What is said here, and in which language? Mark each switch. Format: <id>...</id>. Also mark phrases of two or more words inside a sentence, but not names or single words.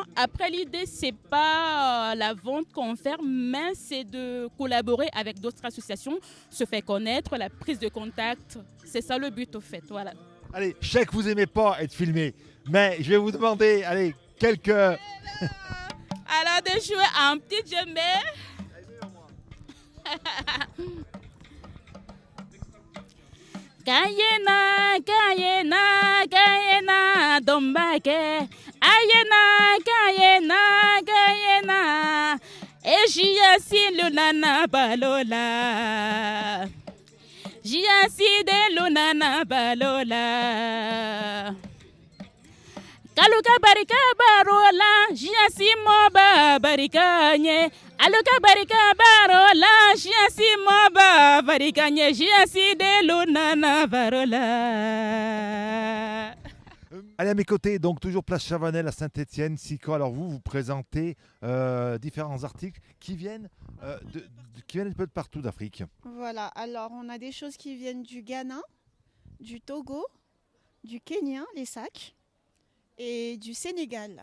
<fr>Après, l'idée, c'est pas la vente qu'on fait, mais c'est de collaborer avec d'autres associations, se faire connaître, la prise de contact. C'est ça le but, au fait. Voilà. Allez, je sais que vous n'aimez pas être filmé, mais je vais vous demander, allez, quelques... Alors, de jouer un petit djembé. Kayena, kayena, kayena, dombake. Ayena, kayena, kayena. Ejiasi lunana balola. Jiasi de lunana balola. Kaluka barika barola, jiasi moba barikanye. Aluka barika barola, jiasi moba barikanye, jiasi de lunana barola. Allez, à mes côtés, donc toujours place Chavanel à Saint-Étienne, Sico. Alors vous présentez différents articles qui viennent, qui viennent un peu de partout d'Afrique. Voilà, alors on a des choses qui viennent du Ghana, du Togo, du Kenya, les sacs, et du Sénégal.</fr>